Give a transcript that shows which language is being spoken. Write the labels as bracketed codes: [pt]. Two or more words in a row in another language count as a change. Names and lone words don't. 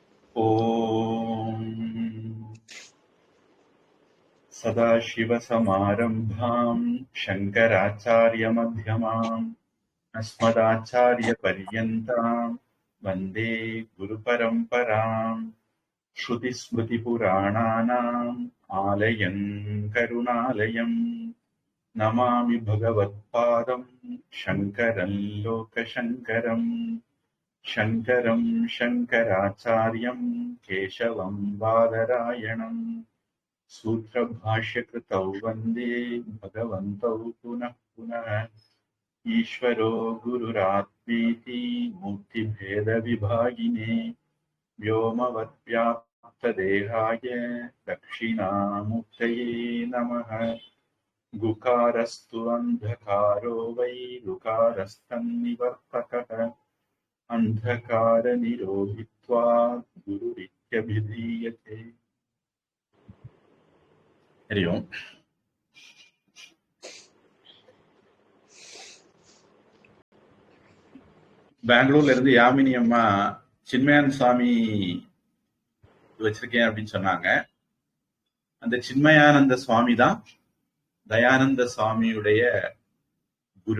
[sa] ओम् सदाशिवसमारम्भां शङ्कराचार्यमध्यमाम् अस्मदाचार्यपर्यन्तां वन्दे गुरुपरम्पराम्. श्रुतिस्मृतिपुराणानाम् आलयं करुणालयं नमामि भगवत्पादं शङ्करं लोकशङ्करम्. शङ्करं शङ्कराचार्यं केशवं बादरायणं सूत्रभाष्यकृतौ वन्दे भगवन्तौ पुनः पुनः. ईश्वरो गुरुरात्मेति मूर्तिभेदविभागिने व्योमवद्व्याप्तदेहाय दक्षिणामूर्तये नमः. गुकारस्तु अन्धकारो वै ऋकारस्तन्निवर्तकः अंधकार निरोधित्वात् गुरुरित्यभिधीयते. हरि ओम. [ta] பெங்களூர்ல இருந்து யாமினி அம்மா சின்மயானந்த சுவாமி வச்சிருக்கேன் அப்படின்னு சொன்னாங்க. அந்த சின்மயானந்த சுவாமி தான் தயானந்த சுவாமியுடைய குரு.